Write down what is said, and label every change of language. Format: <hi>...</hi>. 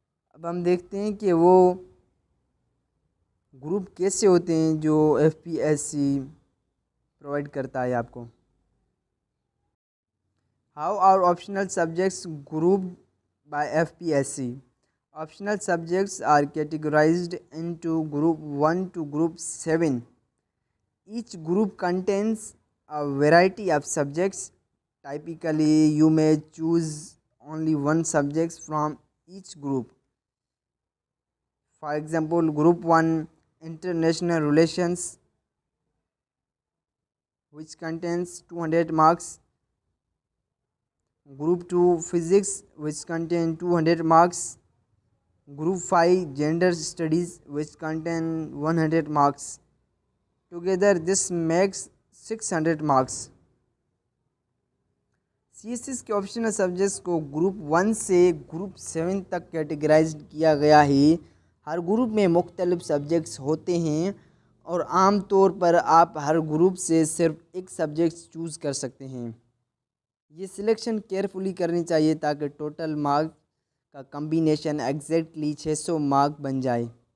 <ur>اب ہم دیکھتے ہیں کہ وہ گروپ کیسے ہوتے ہیں جو F P S C provide کرتا ہے آپ کو۔</ur> <en>How are optional subjects grouped by F P S C? Optional subjects are categorized into group 1 to group 7. Each group contains a variety of subjects. Typically, you may choose only one subject from each group. For example, Group 1 International Relations, which contains 200 marks. Group 2 Physics, which contains 200 marks. Group 5 Gender Studies, which contain 100 marks. Together this makes 600 marks.</en> <ur>C S S کے optional subjects کو group 1 سے group 7 تک categorised کیا گیا ہے۔ ہر group میں مختلف subjects ہوتے ہیں اور عام طور پر آپ ہر گروپ سے صرف ایک سبجیکٹ چوز کر سکتے ہیں۔ یہ سلیکشن کیئرفلی کرنی چاہیے تاکہ ٹوٹل مارک کا کمبینیشن ایگزیکٹلی 600 مارک بن جائے۔</ur>